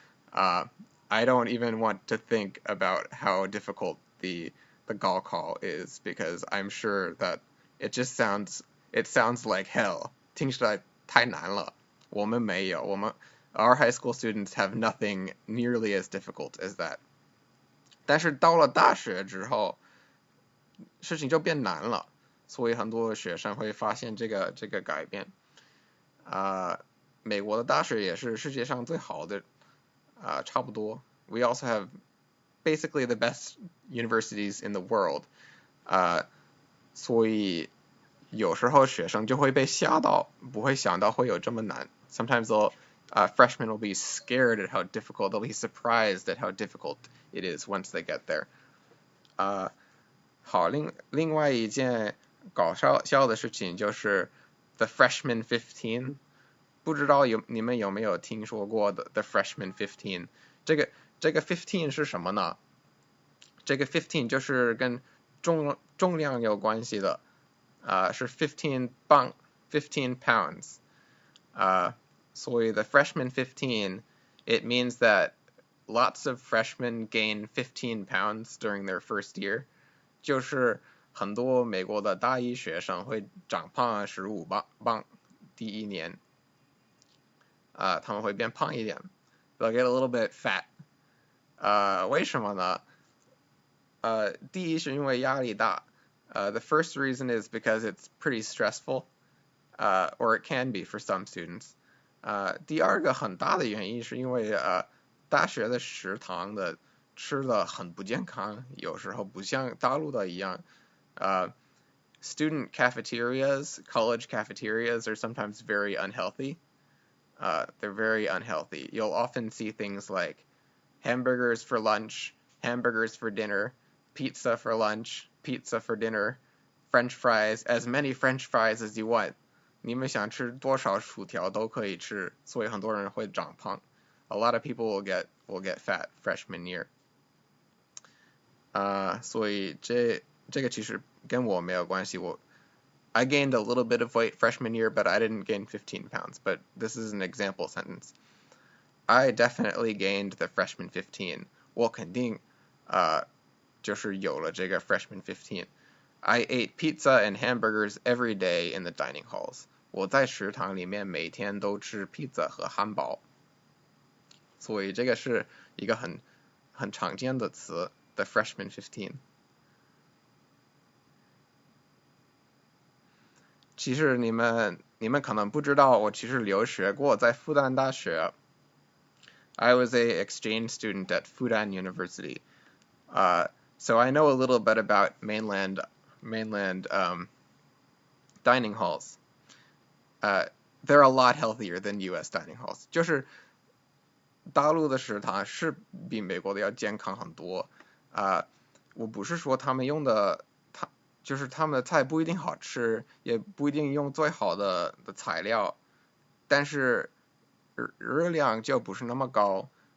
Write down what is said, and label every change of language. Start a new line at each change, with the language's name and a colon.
English: I don't even want to think about how difficult the 高考 is because I'm sure that it sounds like hell.
Chinese: 听起来太难了。我们没有，
English: our high school students have nothing nearly as difficult as that.
Chinese: 但是到了大学之后，事情就变难了，所以很多学生会发现这个改变。美国的大学也是世界上最好的。差不多。
English: We also have basically the best universities in the world.
Chinese: 所以有时候学生就会被吓到，不会想到会有这么难。
English: Sometimes freshmen will be scared at how difficult, they'll be surprised at how difficult it is once they get there.
Chinese: 好，另外一件搞笑的事情就是 the freshman 15。不知道你们有没有听说过的 the freshman 15？这个15是什么呢？这个15就是跟重量有关系的，是15 pounds。
English: 所以 the freshman 15 it means that lots of freshmen gain 15 pounds during their first year。
Chinese: 就是很多美国的大一学生会长胖15磅，第1年。他们会变胖一点 ，
English: they'll get a little bit fat.
Chinese: 为什么呢？第一是因为压力大。
English: The first reason is because it's pretty stressful, or it can be for some students.
Chinese: 第二个很大的原因是因为大学的食堂的吃的很不健康，有时候不像大陆的一样。
English: Student cafeterias, college cafeterias are sometimes very unhealthy. They're very unhealthy. You'll often see things like hamburgers for lunch, hamburgers for dinner, pizza for lunch, pizza for dinner, French fries, as many French fries as you want.
Chinese: 你们想吃多少薯条都可以吃，所以很多人会长胖。
English: A lot of people will get fat freshman year.
Chinese: 所以这个其实跟我没有关系。
English: I gained a little bit of weight freshman year, but I didn't gain 15 pounds. But this is an example sentence. I definitely gained the freshman 15.
Chinese: 我肯定就是有了这个 freshman 15.
English: I ate pizza and hamburgers every day in the dining halls.
Chinese: 我在食堂里面每天都吃披萨和汉堡。所以这个是一个很常见的词 ，the freshman 15。其实你们可能不知道，我其实留学过，在复旦大学。
English: I was a exchange student at Fudan University, so I know a little bit about mainland dining halls. They're a lot healthier than U.S. dining halls.
Chinese: 就是大陆的食堂是比美国的要健康很多。我不是说他们用的，就是他们的菜不一定好吃，也不一定用最好的材料，但是热量就不是那么高。